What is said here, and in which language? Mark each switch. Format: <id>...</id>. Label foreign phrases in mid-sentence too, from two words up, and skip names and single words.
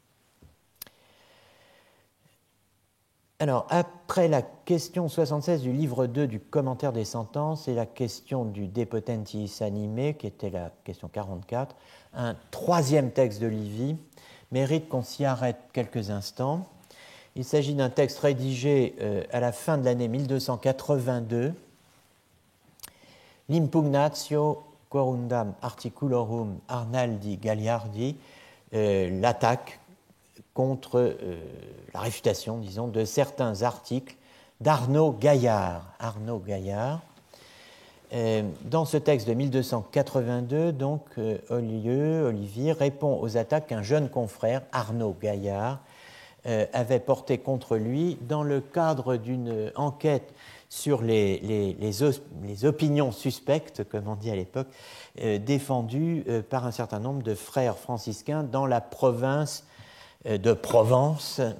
<fr>Alors, après la question 76 du livre 2 du commentaire des sentences et la question du De Potentis Anime, qui était la question 44, un troisième texte de Livy mérite qu'on s'y arrête quelques instants. Il s'agit d'un texte rédigé à la fin de l'année 1282, l'Impugnatio quorundam articulorum Arnaldi Gagliardi, l'attaque contre la réfutation, disons, de certains articles d'Arnaud Gaillard. Arnaud Gaillard. Dans ce texte de 1282, donc, Olivier répond aux attaques qu'un jeune confrère, Arnaud Gaillard, avait portées contre lui dans le cadre d'une enquête sur les opinions suspectes, comme on dit à l'époque, défendues par un certain nombre de frères franciscains dans la province de Provence,</fr>